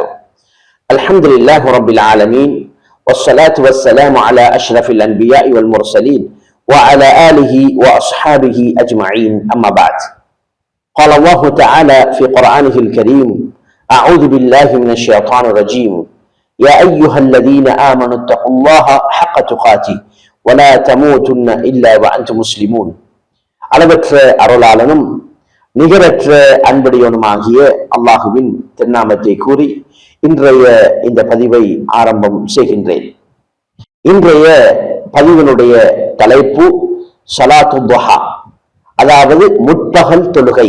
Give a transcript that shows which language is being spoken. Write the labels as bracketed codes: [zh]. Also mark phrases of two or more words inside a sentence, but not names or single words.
[ar] الحمد لله رب العالمين، والصلاة والسلام على أشرف الأنبياء والمرسلين وعلى آله وأصحابه أجمعين، أما بعد. قال الله تعالى في قرآنه الكريم: أعوذ بالله من الشيطان الرجيم. يا أيها الذين آمنوا اتقوا الله حق تقاته ولا تموتن إلا وأنتم مسلمون. [ta] அளவற்ற அருளாளனும் நிகரற்ற அன்புடையவனுமாகிய அல்லாஹுவின் திருநாமத்தை கூறி இன்றைய இந்த பதிவை ஆரம்பம் செய்கின்றேன். இன்றைய பதிவினுடைய தலைப்பு [ar] صلاة الضحى, [ta] அதாவது முற்பகல் தொழுகை.